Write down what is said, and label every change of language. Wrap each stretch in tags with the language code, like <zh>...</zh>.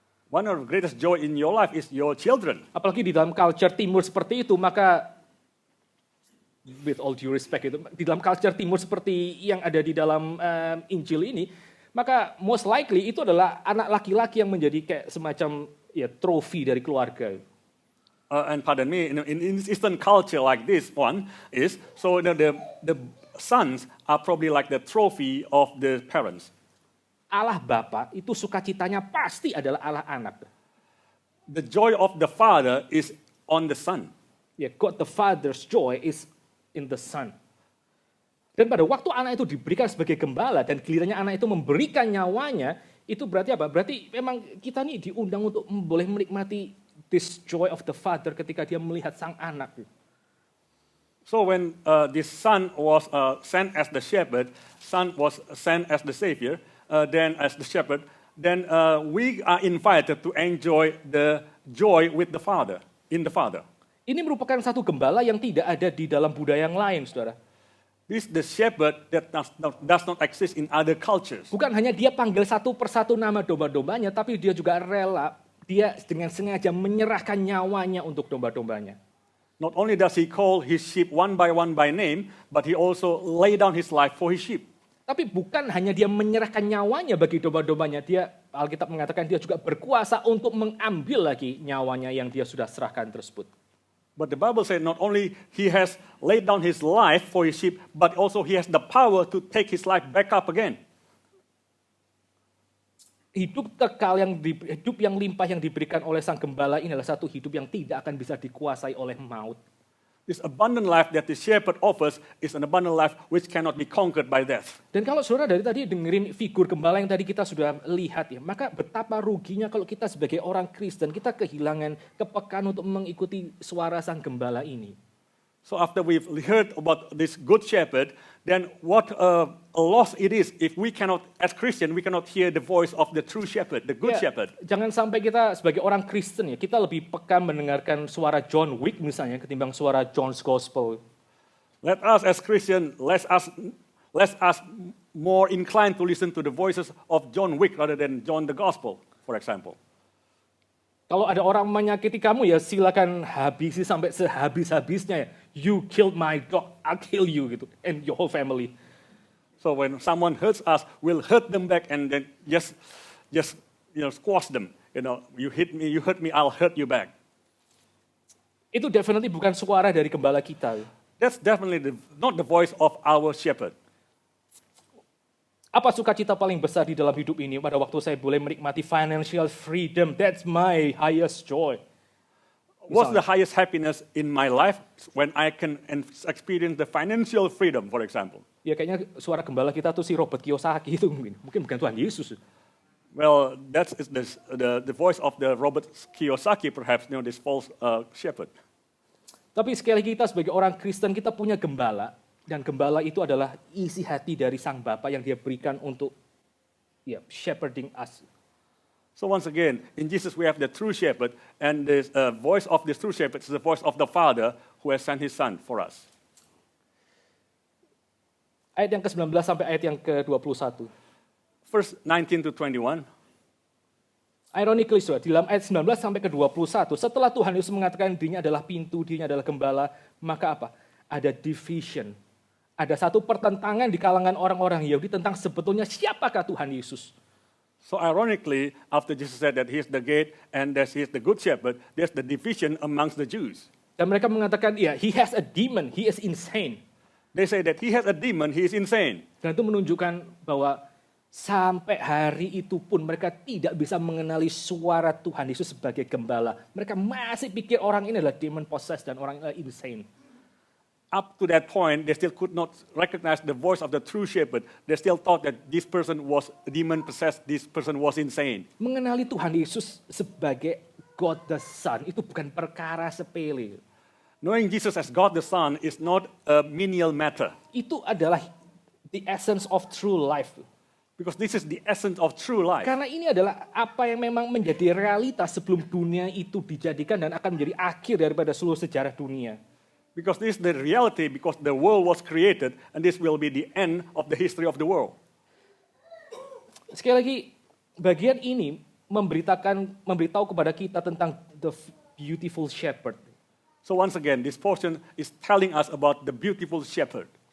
<en>one of the greatest joy in your life is your children.</en> <id>Apalagi di dalam culture timur seperti itu, maka</id> <en>with all due respect</en> <id>itu, di dalam culture timur seperti yang ada di dalam Injil ini, maka</id> <en>most likely</en> <id>itu adalah anak laki-laki yang menjadi kayak semacam ya trofi dari keluarga.</id> <en>And pardon me, in Eastern culture like this one is, so the sons are probably like the trophy of the parents.</en> <id>Allah Bapa itu sukacitanya pasti adalah Allah anak.</id> <en>The joy of the Father is on the Son. Ya, God the Father's joy is in the Son.</en> <id>Dan pada waktu anak itu diberikan sebagai gembala dan gilirannya anak itu memberikan nyawanya, Itu berarti apa? Berarti memang kita nih diundang untuk boleh menikmati</id> <en>this joy of the father</en> <id>ketika dia melihat sang anak.</id> <en>So when this son was sent as the shepherd, son was sent as the savior, then as the shepherd, then we are invited to enjoy the joy with the father, in the father.</en> <id>Ini merupakan satu gembala yang tidak ada di dalam budaya yang lain, saudara.</id> <en>This is the shepherd that does not exist in other cultures.</en> <id>Bukan hanya dia panggil satu persatu nama domba-dombanya, tapi dia juga rela, dia dengan sengaja menyerahkan nyawanya untuk domba-dombanya.</id> <en>Not only does he call his sheep one by name, but he also lay down his life for his sheep.</en> <id>Tapi bukan hanya dia menyerahkan nyawanya bagi domba-dombanya, dia Alkitab mengatakan dia juga berkuasa untuk mengambil lagi nyawanya yang dia sudah serahkan tersebut.</id> <en>But the Bible says not only he has laid down his life for his sheep, but also he has the power to take his life back up again.</en> <id>Hidup kekal hidup yang limpah yang diberikan oleh sang gembala ini adalah satu hidup yang tidak akan bisa dikuasai oleh maut.</id> <en>This abundant life that the shepherd offers is an abundant life which cannot be conquered by death.</en> <id>Dan kalau saudara dari tadi dengerin figur gembala yang tadi kita sudah lihat ya, maka betapa ruginya kalau kita sebagai orang Kristen kita kehilangan kepekaan untuk mengikuti suara sang gembala ini.</id> <en>So after we've heard about this good shepherd, then what a loss it is if we cannot, as Christian, we cannot hear the voice of the true shepherd, the good shepherd.</en> <id>Jangan sampai kita sebagai orang Kristen ya, kita lebih peka mendengarkan suara John Wick misalnya ketimbang suara John's Gospel.</id> <en>Let us as Christian, let us more inclined to listen to the voices of John Wick rather than John the Gospel, for example.</en> <id>Kalau ada orang menyakiti kamu ya silakan habisi sampai sehabis-habisnya ya.</id> <en>You killed my dog, I'll kill you gitu, and your whole family. So when someone hurts us, we'll hurt them back and then just squash them. You hurt me, I'll hurt you back.</en> <id>Itu definitely bukan suara dari gembala kita.</id> <en>That's definitely not the voice of our shepherd.</en> <id>Apa sukacita paling besar di dalam hidup ini pada waktu saya boleh menikmati financial freedom?</id> <en>That's my highest joy. What's the highest happiness in my life when I can experience the financial freedom, for example?</en> <id>Ya kayaknya suara gembala kita tuh si Robert Kiyosaki itu mungkin bukan Tuhan Yesus.</id> <en>Well, that's the voice of the Robert Kiyosaki, perhaps, this false shepherd.</en> <id>Tapi sekali lagi kita sebagai orang Kristen kita punya gembala. Dan gembala itu adalah isi hati dari sang Bapa yang dia berikan untuk</id> <en>shepherding us. So once again, in Jesus we have the true shepherd, and the voice of this true shepherd is the voice of the Father who has sent his Son for us.</en> <id>Ayat yang ke-19 sampai ayat yang ke-21.</id> <en>Verse 19 to 21.</en> <id>Ironically, saudara, di dalam ayat 19 sampai ke-21, setelah Tuhan Yesus mengatakan dirinya adalah pintu, dirinya adalah gembala, maka apa? Ada division. Ada satu pertentangan di kalangan orang-orang Yahudi tentang sebetulnya siapakah Tuhan Yesus.</id> <en>So ironically, after Jesus said that he is the gate and that he is the good shepherd, there's the division amongst the Jews.</en> <id>Dan mereka mengatakan,</id> <en>he has a demon, he is insane. They say that he has a demon, he is insane.</en> <id>Dan itu menunjukkan bahwa sampai hari itu pun mereka tidak bisa mengenali suara Tuhan Yesus sebagai gembala. Mereka masih pikir orang ini adalah demon possessed dan orang ini insane.</id> <en>Up to that point, they still could not recognize the voice of the true shepherd. They still thought that this person was demon-possessed, this person was insane.</en> <id>Mengenali Tuhan Yesus sebagai God the Son itu bukan perkara sepele.</id> <en>Knowing Jesus as God the Son is not a menial matter.</en> <id>Itu adalah</id> <en>the essence of true life. Because this is the essence of true life.</en> <id>Karena ini adalah apa yang memang menjadi realitas sebelum dunia itu dijadikan dan akan menjadi akhir daripada seluruh sejarah dunia.</id> <en>Because this is the reality, because the world was created, and this will be the end of the history of the world.</en> <id>Sekali lagi, bagian ini memberitahu kepada kita tentang</id> <en>the beautiful shepherd. So once again, this portion is telling us about the beautiful shepherd.</en>